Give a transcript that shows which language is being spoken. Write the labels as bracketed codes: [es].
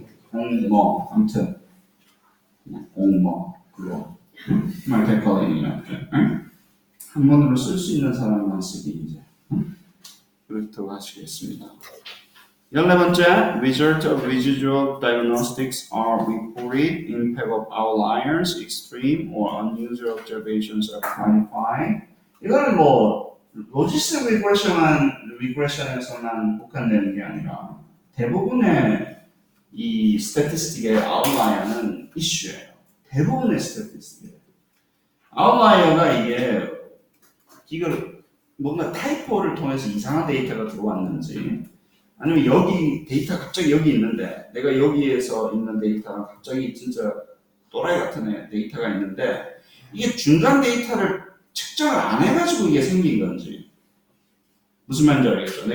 [ko] 공뭐 아무튼 공뭐 그거 multicollinearity 한 번으로 쓸 수 있는 사람만 쓰기 이제 그렇다고 하시겠습니다. 11번째, [en] result of residual diagnostics are reported, impact of outliers, extreme or unusual observations are quantified. [ko] 이거는 뭐 로지스틱 리그레션에서만 국한되는 게 아니라 대부분의 이 스태티스틱의 아웃라이어는 이슈예요. 대부분의 스태티스틱. 아웃라이어가 이걸 뭔가 타이포를 통해서 이상한 데이터가 들어왔는지 아니면 여기 데이터 갑자기 여기 있는데 내가 여기에서 있는 데이터랑 갑자기 진짜 또라이 같은 데이터가 있는데 이게 중간 데이터를 측정을 안 해가지고 이게 생긴 건지 무슨 말인지 알겠죠?